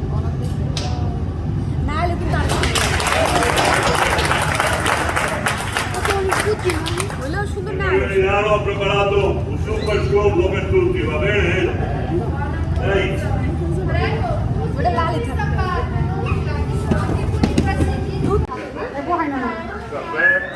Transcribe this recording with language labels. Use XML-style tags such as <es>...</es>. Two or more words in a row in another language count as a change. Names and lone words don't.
<bn>না হলে কিন্তু আর হলেও সুন্দর না।</bn> <it>Io Milano ho preparato un super show per tutti, va bene? Ehi,</it> <bn>ওটা লালই থাকবে। হয় না</bn> <it>caffè,</it>